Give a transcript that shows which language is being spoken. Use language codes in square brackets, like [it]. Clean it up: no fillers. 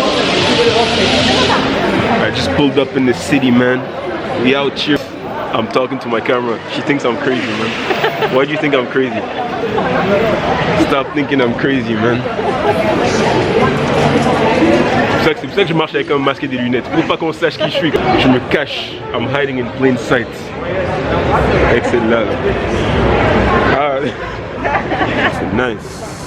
[en] I just pulled up in the city, man. We out here. I'm talking to my camera. She thinks I'm crazy, man. Why do you think I'm crazy? Stop thinking I'm crazy, man. [fr] C'est pour ça que je marche avec un masque et des lunettes. Pour pas qu'on sache qui je suis. Je me cache. [en] I'm hiding in plain sight. Excellent. [fr] Ah, c'est nice.